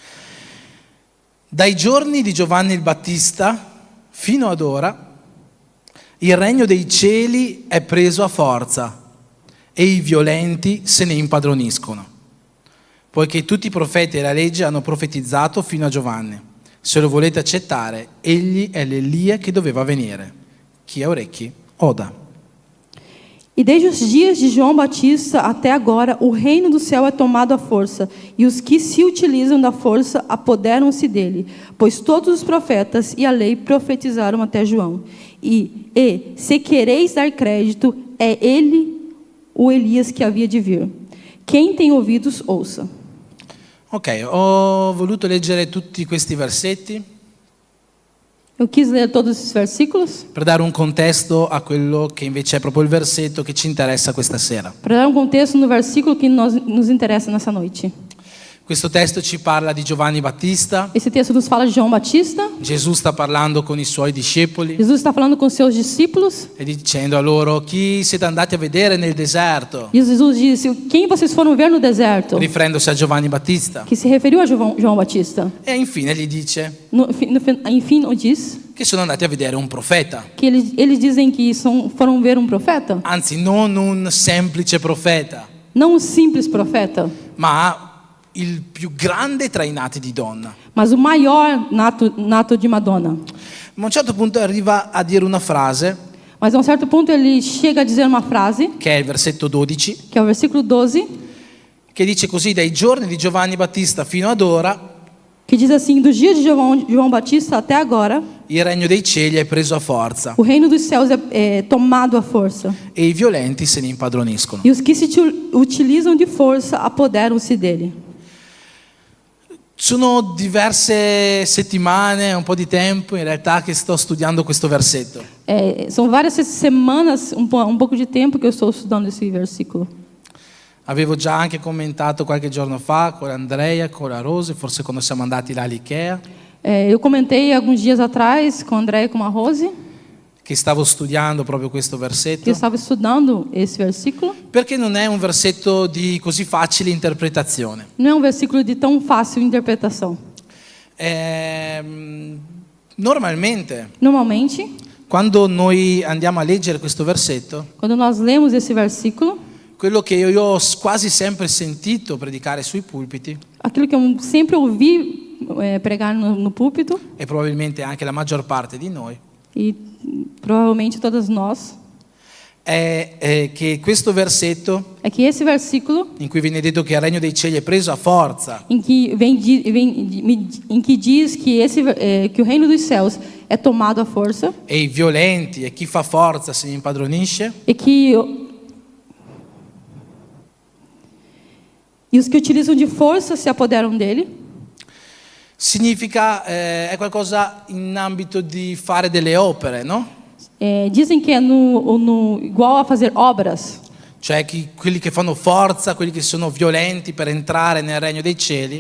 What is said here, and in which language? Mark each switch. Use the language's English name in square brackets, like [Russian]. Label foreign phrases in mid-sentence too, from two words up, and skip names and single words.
[Italian] Dai giorni di Giovanni il Battista fino ad ora, il regno dei cieli è preso a forza e i violenti se ne impadroniscono, poiché tutti i profeti e la legge hanno profetizzato fino a Giovanni. Se lo volete accettare, egli è l'Elia che doveva venire. Chi ha orecchi, oda. [Portuguese] E desde os dias de João Batista até agora, o reino do céu é tomado à força, e os que se utilizam da força apoderam-se dele, pois todos os profetas e a lei profetizaram até João. E se quereis dar crédito, é ele o Elias que havia de vir. Quem tem ouvidos, ouça. [Italian] Ok, ho voluto leggere tutti questi versetti [Portuguese] Eu quis ler todos esses versículos [Italian] per dare un contesto a quello che invece è proprio il versetto che ci interessa questa sera. [Portuguese] para dar um contexto no versículo que nos interessa nessa noite. [Italian] Questo testo ci parla di Giovanni Battista. [Portuguese] Esse texto nos fala de João Batista. [Italian] Gesù sta parlando con i suoi discepoli [Portuguese] Jesus está falando com seus discípulos. [Italian] e dicendo a loro: chi siete andati a vedere nel deserto? [Portuguese] E Jesus disse: quem vocês foram ver no deserto? [Italian] Riferendosi a Giovanni Battista. [Portuguese] Que se referiu a João Batista. [Italian] E infine gli dice [Portuguese] Enfim, diz [Italian] che sono andati a vedere un profeta. [Portuguese] que eles dizem que foram ver um profeta. [Italian] Anzi, non un semplice profeta, [Portuguese] Não um simples profeta, [Italian] ma il più grande tra i nati di donna. [Portuguese] mas o maior nato de Madonna. [Italian] Ma a un certo punto arriva a dire una frase, [Portuguese] Mas a um certo ponto ele chega a dizer uma frase, [Italian] che è il versetto 12, [Portuguese] que é o versículo 12, [Italian] che dice così: dai giorni di Giovanni Battista fino ad ora, [Portuguese] que diz assim: do dia de João Batista até agora, [Italian] il regno dei cieli è preso a forza [Portuguese] o reino dos céus é tomado à força, [Italian] e i violenti se ne impadroniscono. [Portuguese] e os que se utilizam de força apoderam-se dele. [Italian] Sono diverse settimane, un po' di tempo in realtà, che sto studiando questo versetto. [Portuguese] São várias semanas, um pouco de tempo que eu estou estudando esse versículo. [Italian] Avevo già anche commentato qualche giorno fa con Andrea, con la Rose, forse quando siamo andati là all'Ikea, [Portuguese] Eu comentei alguns dias atrás com a André e com a Rose [Italian] che stavo studiando proprio questo [Portuguese] que eu [Italian] versetto, [Portuguese] estava estudando esse versículo. [Italian] perché non è un versetto di così facile interpretazione. [Portuguese] Não é um versículo de tão fácil interpretação. [Italian] Normalmente, [Portuguese] Normalmente, [Italian] quando noi andiamo a leggere questo versetto, [Portuguese] quando nós lemos esse versículo, [Italian] quello che io ho quasi sempre sentito predicare sui pulpiti, [Portuguese] aquilo que eu sempre ouvi pregar no púlpito, [Italian] e probabilmente anche la maggior parte di noi, [Portuguese] e provavelmente todas nós, [Italian] è che questo versetto, [Portuguese] é que esse versículo, [Italian] in cui viene detto che il regno dei cieli è preso a forza [Portuguese] em que diz que o reino dos céus é tomado à força, [Italian] e i violenti e chi fa forza se ne impadronisce, [Portuguese] e os que utilizam de força se apoderam dele, [Italian] significa è qualcosa in ambito di fare delle opere, no? [Portuguese] Dizem que é igual a fazer obras. [Italian] Cioè quelli che fanno forza, quelli che sono violenti per entrare nel regno dei cieli,